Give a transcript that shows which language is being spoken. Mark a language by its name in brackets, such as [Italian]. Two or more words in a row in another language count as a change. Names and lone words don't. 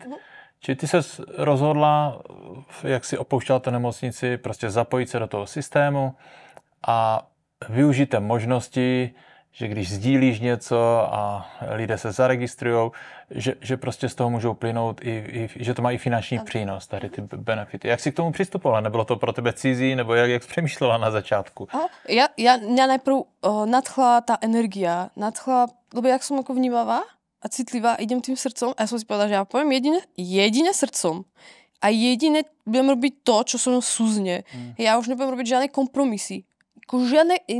[Czech] Či ty se rozhodla, jak si opouštěla tu nemocnici, prostě zapojit se do toho systému a využít té možnosti, že když sdílíš něco a lidé se zaregistrujou, že prostě z toho můžou plynout že to má i finanční přínos, tady ty benefity. Jak jsi k tomu přistupovala? Nebylo to pro tebe cizí, nebo jak jsi přemýšlela na začátku? [Slovak] Mňa najprv nadchla tá energia, lebo jak som ako vnímavá a citlivá, idem tým srdcom a ja som si povedala, že ja poviem jedine srdcom a jedine budem robiť to, čo so mnou súzne. Ja už nebudem robiť žiadne kompromisy. Žiadne nie.